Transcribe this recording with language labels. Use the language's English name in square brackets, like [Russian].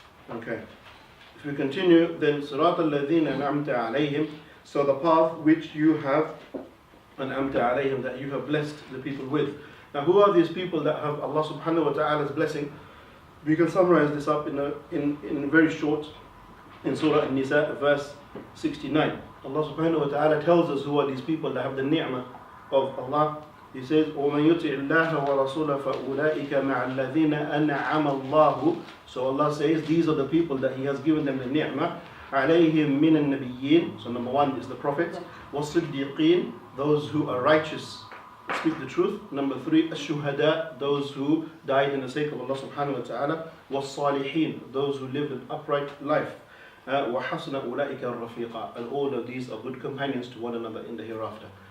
[English] Okay, if we continue, then [Arabic] الصراط الذين أنعمت عليهم, [English] so the path which you have [Arabic] أنعمت عليهم, [English] that you have blessed the people with. Now, who are these people that have Allah subhanahu wa ta'ala's blessing? We can summarize this up in very short. In Surah An-Nisa, verse 69, Allah subhanahu wa ta'ala tells us who are these people that have the ni'mah of Allah. He says, [Arabic] وَمَنْ يُطِعِ اللَّهَ وَرَسُولَهُ فَأُولَٰئِكَ مَعَ الَّذِينَ أَنْعَمَ اللَّهُ. [English] So Allah says, these are the people that He has given them the ni'mah. [Arabic] عليهم من النبيين. [English] So number one is the prophets. وَالصِّدِّيقِينَ, those who are righteous, speak the truth. Number three, الشُّهَدَاء, those who died in the sake of Allah subhanahu wa ta'ala. وَالصَّالِحِينَ, those who lived an upright life. [Arabic] وَحَسْنَ أُولَٰئِكَ الرَّفِيقَ, [English] and all of these are good companions to one another in the hereafter.